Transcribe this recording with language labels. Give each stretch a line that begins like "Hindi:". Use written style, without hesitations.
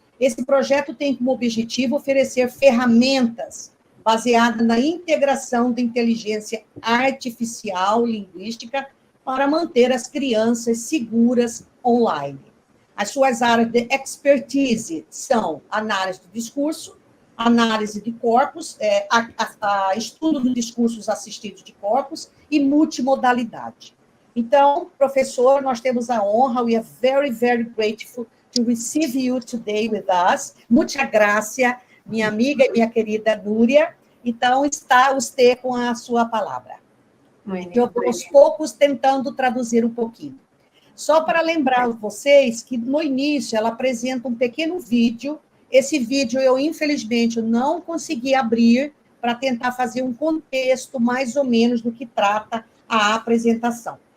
Portuguese: Esse projeto tem como objetivo oferecer ferramentas baseadas na integração da inteligência artificial linguística para manter as crianças seguras online. As suas áreas de expertise são análise do discurso, análise de corpus, estudo de discursos assistidos de corpus e multimodalidade. Então, professor, nós temos a honra,
English: we are very, very grateful to receive you today with us.
Portuguese: Muita graça, minha amiga e minha querida Núria. Então, está você com a sua palavra. Eu vou, aos poucos, tentando traduzir um pouquinho. Só para lembrar vocês que, no início, ela apresenta um pequeno vídeo. Esse vídeo, eu, infelizmente, não consegui abrir para tentar fazer um contexto, mais ou menos, do que trata a apresentação.